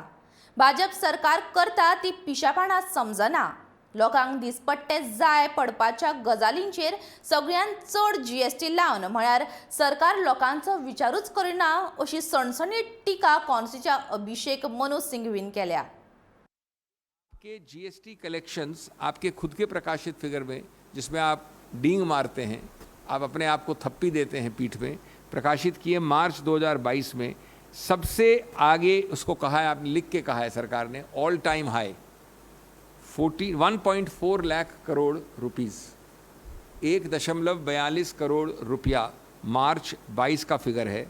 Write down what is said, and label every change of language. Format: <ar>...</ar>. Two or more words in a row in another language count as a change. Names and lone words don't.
<kok>भाजप सरकार करता ती पिशापणां समजना। लोकांक दिसपट्टे जाय पडपाच्या गजालींचेर सगळ्यात चढ जीएसटी लावन म्हळ्यार सरकार लोकांचो विचारूच करिना अशी सणसणीत टिका काँग्रेसीच्या अभिषेक मनु सिंघवीन केल्या।</kok> <hi>के</hi> <en>GST collections</en> <hi>आपके खुद के प्रकाशित फिगर में, जिसमें आप डींग मारते हैं, आप अपने आप को थप्पी देते हैं पीठ में, प्रकाशित किए मार्च 2022 में सबसे आगे उसको कहा है, आपने लिख के कहा है सरकार ने,</hi> <en>all time high</en> <hi>1.4 लाख करोड़ रुपीस, 1.42 करोड़ रुपया मार्च 22 का फिगर है।</hi>